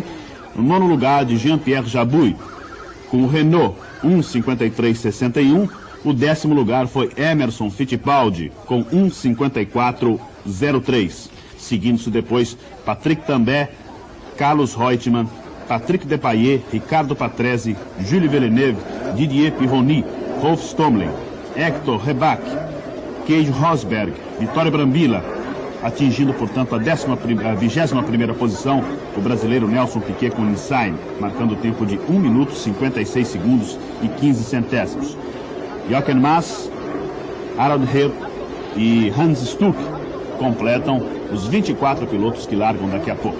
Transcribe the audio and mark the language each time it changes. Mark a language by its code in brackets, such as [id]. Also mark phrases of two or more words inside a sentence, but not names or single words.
[pt] No nono lugar, de Jean-Pierre Jabouille com o Renault, 1:53 e 61. O décimo lugar foi Emerson Fittipaldi, com 1:54,03. Seguindo-se depois Patrick Tambay, Carlos Reutemann, Patrick Depailler, Ricardo Patrese, Jules Villeneuve, Didier Pironi, Rolf Stomling, Hector Rebaque, Keij Rosberg, Vittorio Brambilla, atingindo, portanto, a 21ª posição o brasileiro Nelson Piquet com Insign, marcando o tempo de 1 minuto 56 segundos e 15 centésimos. Jochen Mass, Harald Hirt e Hans Stuck completam os 24 pilotos que largam daqui a pouco.